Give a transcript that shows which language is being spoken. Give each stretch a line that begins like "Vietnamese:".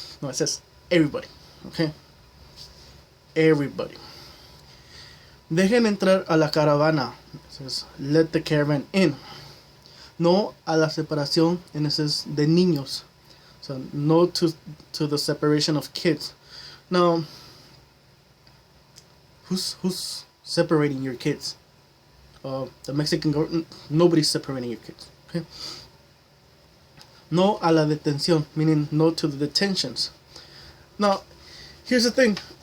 English: No, it says everybody, okay? Everybody.
Spanish: Dejen entrar a la caravana.
English: It says let the caravan in.
Spanish: No a la separación,
English: and it says
Spanish: de niños.
English: So no to the separation of kids. Now, who's separating your kids? The Mexican government. Nobody's separating your kids. Okay.
Spanish: No a la detención,
English: meaning no to the detentions. Now, here's the thing.